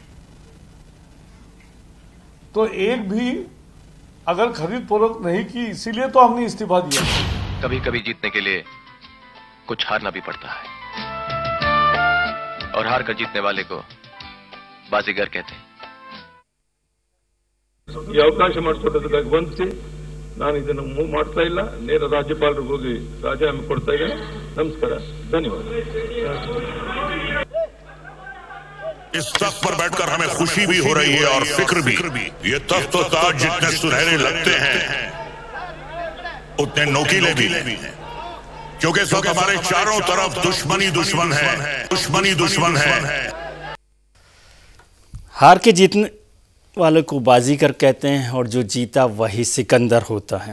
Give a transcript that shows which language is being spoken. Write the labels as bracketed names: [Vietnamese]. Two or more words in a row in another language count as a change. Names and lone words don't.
[Hindi] तो एक भी अगर खरीद फरोख्त नहीं की, इसीलिए तो हमने इस्तीफा दिया। कभी कभी जीतने के लिए कुछ हारना भी पड़ता है, और हार कर जीतने वाले को बाजीगर कहते हैं। [Kannada] ಈ ಅವಕಾಶ ಮಾಡಿಕೊಟ್ಟದಕ್ಕಾಗಿ ವಂದಿಸಿ ನಾನು ಇದನ್ನು ಮೂವ್ ಮಾಡ್ತಾ ಇಲ್ಲ, ನೇರ ರಾಜ್ಯಪಾಲರಿಗೆ ಹೋಗಿ ರಾಜೀನಾಮೆ ಕೊಡ್ತಾ ಇದ್ದೇನೆ. ನಮಸ್ಕಾರ, ಧನ್ಯವಾದ. [Hindi] इस तख्त पर बैठकर हमें खुशी भी हो रही है और फिक्र भी। ये तख्त और ताज जितने सुनहरे लगते हैं उतने नोकीले भी हैं, क्योंकि इस वक्त हमारे चारों तरफ दुश्मनी दुश्मन है, दुश्मनी दुश्मन है। हार के जीतने वालों को बाजीगर कहते हैं और जो जीता वही सिकंदर होता है।